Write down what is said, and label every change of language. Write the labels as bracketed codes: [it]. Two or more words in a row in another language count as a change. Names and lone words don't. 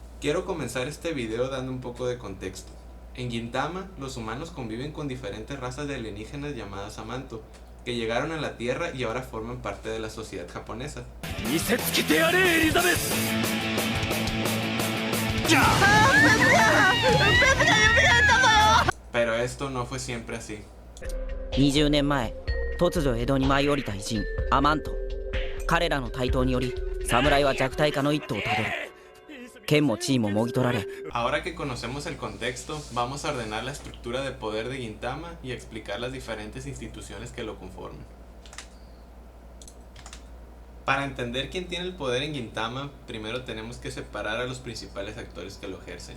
[es] Quiero comenzar este video dando un poco de contexto. En Gintama, los humanos conviven con diferentes razas de alienígenas llamadas Amanto, que llegaron a la Tierra y ahora forman parte de la sociedad japonesa. Pero esto no fue siempre así. [ja] 20 年前突如江戸に舞い降りた偉人アマント。彼らの台頭により侍は弱体化の一途をたどる。剣も地位ももぎ取られ。 [es] Ahora que conocemos el contexto, vamos a ordenar la estructura de poder de Gintama y explicar las diferentes instituciones que lo conforman. Para entender quién tiene el poder en Gintama, primero tenemos que separar a los principales actores que lo ejercen.